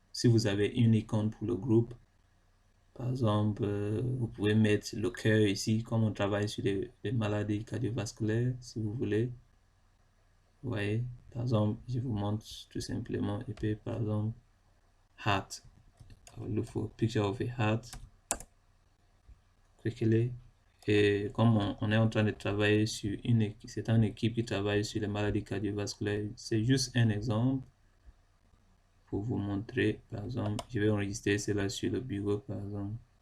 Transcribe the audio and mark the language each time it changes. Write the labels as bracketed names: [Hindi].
[French] Si vous avez une icône pour le groupe, par exemple, vous pouvez mettre le cœur ici, comme on travaille sur les maladies cardiovasculaires, si vous voulez. Vous voyez, par exemple, je vous montre tout simplement, et puis par exemple, heart. [English] I will look for a picture of a heart. [French] Cliquez-les. Et comme on est en train de travailler sur une équipe, c'est une équipe qui travaille sur les maladies cardiovasculaires. C'est juste un exemple pour vous montrer, par exemple, je vais enregistrer cela sur le bureau, par exemple.